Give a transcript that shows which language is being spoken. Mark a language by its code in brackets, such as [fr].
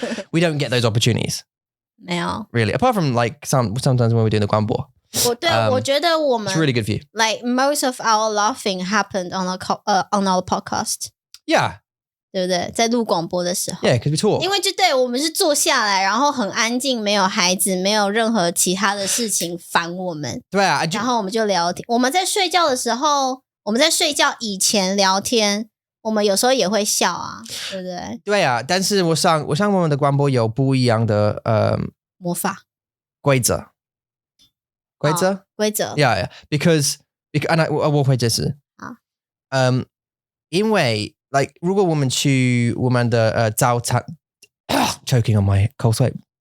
[en] We don't get those opportunities. [zh] 没有. [en] Really. Apart from like sometimes when we're doing the 广播. [zh] 我觉得我们 [en] It's really good for you. Like most of our laughing happened on our podcast. Yeah. [zh] 对不对？在录广播的时候。 [en] Yeah, because we talk. [zh] 因为我们是坐下来，然后很安静，没有孩子，没有任何其他的事情烦我们。对啊，然后我们就聊天。我们在睡觉的时候，我们在睡觉以前聊天，我们有时候也会笑啊，对不对？对啊，但是我上我们的广播有不一样的魔法规则。 [en] Yeah, because and 我会解释。 [zh] 好。因为 like 如果我们去我们的早餐 [en] choking on my [zh] 口水。